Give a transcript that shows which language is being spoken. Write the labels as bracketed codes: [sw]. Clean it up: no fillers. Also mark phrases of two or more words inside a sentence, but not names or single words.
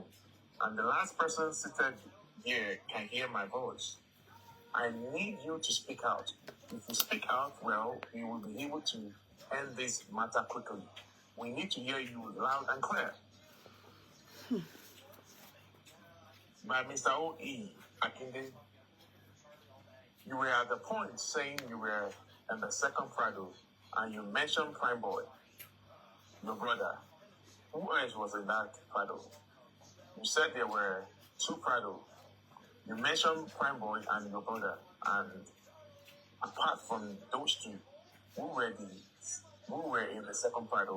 [en] And the last person seated here can hear my voice. I need you to speak out. If you speak out well, we will be able to end this matter quickly. We need to hear you loud and clear. By Mr. O.E. Akinde, you were at the point saying you were in the second Prado, and you mentioned Prime Boy, your brother. Who else was in that Prado? You said there were two Prado. You mentioned Prime Boy and your brother, and apart from those two, who were in the second Prado?